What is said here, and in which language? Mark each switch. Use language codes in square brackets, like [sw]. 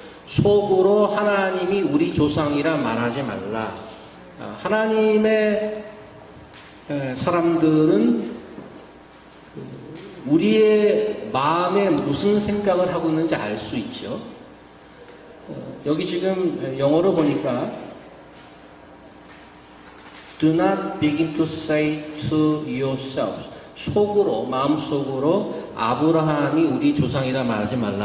[ko] 속으로 하나님이 우리 조상이라 말하지 말라. 하나님의 사람들은 우리의 마음에 무슨 생각을 하고 있는지 알 수 있죠. 여기 지금 영어로 보니까 [en] Do not begin to say to yourselves. [ko] 속으로, 마음속으로 아브라함이 우리 조상이라 말하지 말라.